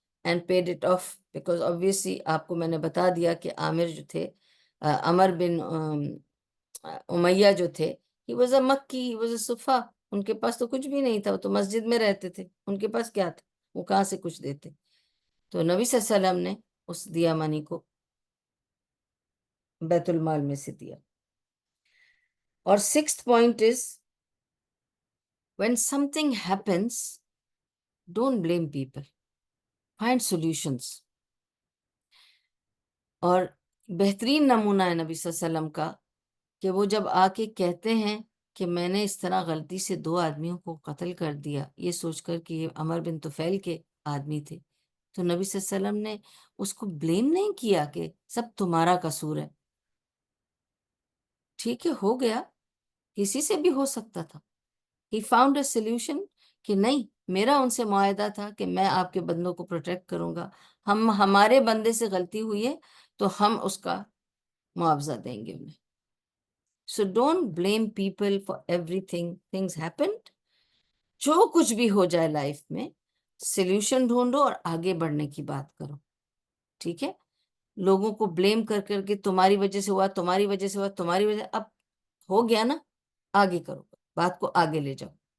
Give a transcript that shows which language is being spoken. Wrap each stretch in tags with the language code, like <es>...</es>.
<en>and paid it off because obviously</en> <ur>آپ کو میں نے بتا دیا کہ عامر جو تھے عمر بن امیہ جو تھے</ur> <en>he was a</en> <ur>مکی he was a صفا، ان کے پاس تو کچھ بھی نہیں تھا، وہ تو مسجد میں رہتے تھے، ان کے پاس کیا تھا، وہ کہاں سے کچھ دیتے. تو نبی صلی اللہ علیہ وسلم نے اس دیا منی کو بیت المال میں سے دیا.</ur> <en>اور 6th point is when something happens don't blame people, find solutions.</en> <ur>اور بہترین نمونہ ہے نبی صلی اللہ علیہ وسلم کا کہ وہ جب آ کے کہتے ہیں کہ میں نے اس طرح غلطی سے 2 آدمیوں کو قتل کر دیا، یہ سوچ کر کہ یہ عمر بن طفیل کے آدمی تھے، تو نبی صلی اللہ علیہ وسلم نے اس کو بلیم نہیں کیا کہ سب تمہارا قصور ہے. ٹھیک ہے، ہو گیا، کسی سے بھی ہو سکتا تھا.</ur> <en>He found a solution</en> <ur>کہ نہیں، میرا ان سے معاہدہ تھا کہ میں آپ کے بندوں کو پروٹیکٹ کروں گا، ہمارے بندے سے غلطی ہوئی ہے تو ہم اس کا معاوضہ دیں گے انہیں.</ur> <en>So don't blame people for everything. Things happened.</en> <ur>جو کچھ بھی ہو جائے لائف میں سلیوشن ڈھونڈو اور آگے بڑھنے کی بات کرو. ٹھیک ہے، لوگوں کو بلیم کر کر کے تمہاری وجہ سے ہوا، تمہاری وجہ سے ہوا، تمہاری وجہ، اب ہو گیا نا، آگے کرو، بات کو آگے لے جاؤ.</ur>